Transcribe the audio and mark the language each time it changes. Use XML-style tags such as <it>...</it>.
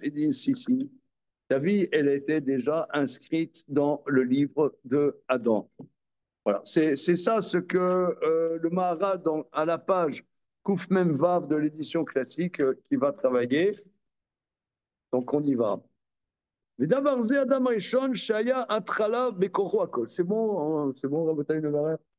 <fr>Il dit si, si, ta vie, elle était déjà inscrite dans le livre de Adam. Voilà, c'est ça ce que le Maharal, à la page Kouf Mem Vav de l'édition classique, qui va travailler. Donc on y va.</fr> <he>ודבר זה אדם הראשון שהיה התחלה בכוחו הכל.</he> <fr>C'est bon,</fr> <he>רבותיי נברר?</he>